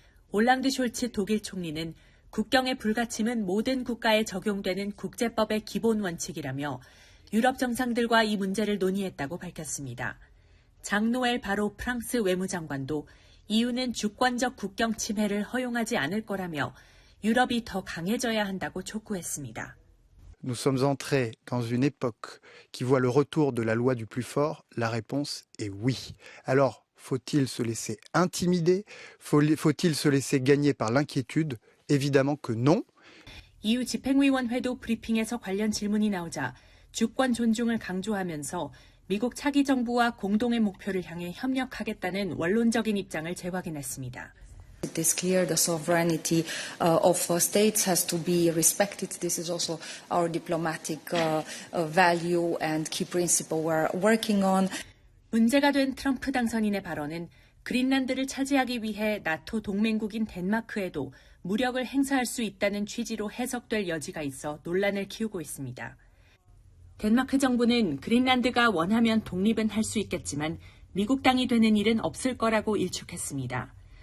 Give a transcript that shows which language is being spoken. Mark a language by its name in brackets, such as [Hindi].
[Korean] 올랑드 숄츠 독일 총리는 국경의 불가침은 모든 국가에 적용되는 국제법의 기본 원칙이라며 유럽 정상들과 이 문제를 논의했다고 밝혔습니다. 장 노엘 바로 프랑스 외무장관도 EU는 주권적 국경 침해를 허용하지 않을 거라며 유럽이 더 강해져야 한다고 촉구했습니다. [French] Nous sommes entrés dans une époque qui voit le retour de la loi du plus fort. La réponse est oui. Alors, faut-il se laisser intimider? Faut-il se laisser gagner par l'inquiétude? Évidemment que non. [Korean] EU 집행위원회도 브리핑에서 관련 질문이 나오자 주권 존중을 강조하면서 미국 차기 정부와 공동의 목표를 향해 협력하겠다는 원론적인 입장을 재확인했습니다. [English] It is clear the sovereignty of states has to be respected. This is also our diplomatic value and key principle we're working on. [Korean] 문제가 된 트럼프 당선인의 발언은 그린란드를 차지하기 위해 나토 동맹국인 덴마크에도 무력을 행사할 수 있다는 취지로 해석될 여지가 있어 논란을 키우고 있습니다. 덴마크 정부는 그린란드가 원하면 독립은 할 수 있겠지만 미국 땅이 되는 일은 없을 거라고 일축했습니다.